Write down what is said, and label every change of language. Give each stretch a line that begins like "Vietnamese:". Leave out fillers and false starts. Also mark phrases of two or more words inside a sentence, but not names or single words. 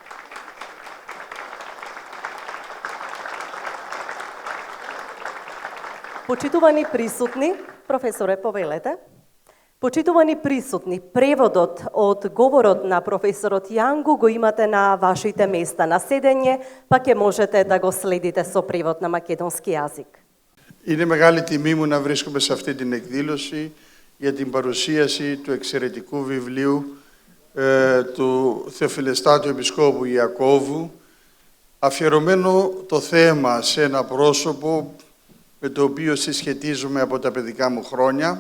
Macedonian: Почитувани присутни, професоре, повелете. Почитувани присутни, преводот од говорот на професорот Јангу го имате на вашите места на седење, па ќе можете да го следите со превод на македонски јазик.
Greek: Είναι μεγάλη τιμή μου να βρίσκομαι σε αυτή την εκδήλωση για την παρουσίαση του εξαιρετικού βιβλίου του Θεοφιλεστάτου Επισκόπου Ιακώβου, αφιερωμένο το θέμα σε ένα πρόσωπο με το οποίο συσχετίζομαι από τα παιδικά μου χρόνια.